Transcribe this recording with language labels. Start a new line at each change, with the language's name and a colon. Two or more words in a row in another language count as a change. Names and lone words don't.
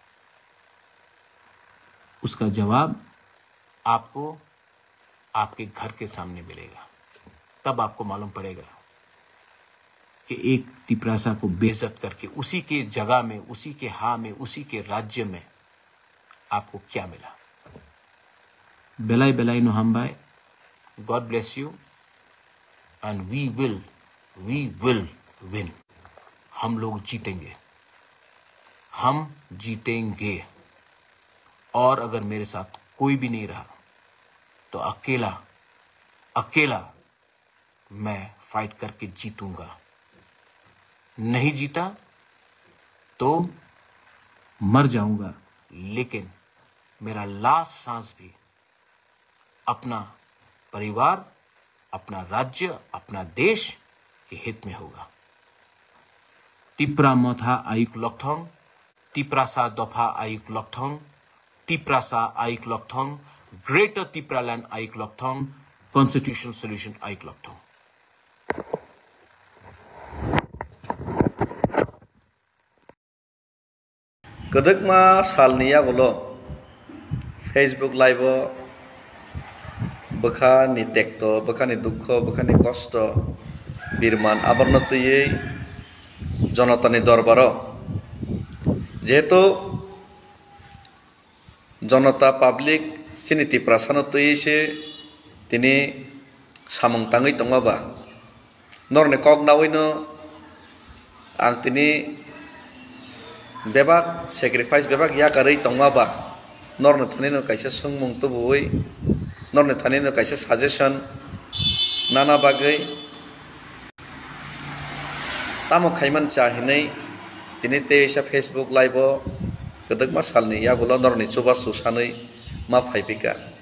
Hindi: उसका जवाब आपको आपके घर के सामने मिलेगा। तब आपको मालूम पड़ेगा कि एक तिपरासा को बेइज्जत करके उसी के जगह में, उसी के हाँ में, उसी के राज्य में आपको क्या मिला। बेलाई बेलाई नो हम भाई,
English: God bless you, and we will win.
Hindi: हम लोग जीतेंगे, हम जीतेंगे। और अगर मेरे साथ कोई भी नहीं रहा तो अकेला मैं फाइट करके जीतूंगा। नहीं जीता तो मर जाऊंगा, लेकिन मेरा लास्ट सांस भी अपना परिवार, अपना राज्य, अपना देश के हित में होगा।
Kok Borok: तिप्रा मथा आयुक लक्थोंग, तिप्रासा दफा आयुक लक्थोंग, तिप्रासा आयुक लक्थोंग, ग्रेटर तिप्रा लैंड आयुक लक्थोंग,
English: constitutional solution
Kok Borok: आयुक लक्थोंग। कदकमा सालनिया बोलो फेसबुक लाइव बखानी टेक्ट बखानी दुख बखानी कष्ट बिरमान आबरनतये जनतानि दरबार जेहेतु जनता पाब्लिक सिनिति प्रासानतये से तिनी सामं तांगै तंगाबा नरने कगनावैनो आं तिनी बेबाक सेक्रिफाइस बेबाक याकारै तंगाबा नरने थानैनो कायसे सोंमुं तबुयै नरने थानैनो कायसे साजेसन नाना बागै तामो खायमान चाहिनै दिनै तेइसा फेसबुक लाइव गदकमा सालनि यागुलो नरनि चुबा सुसानै मा फाइबिका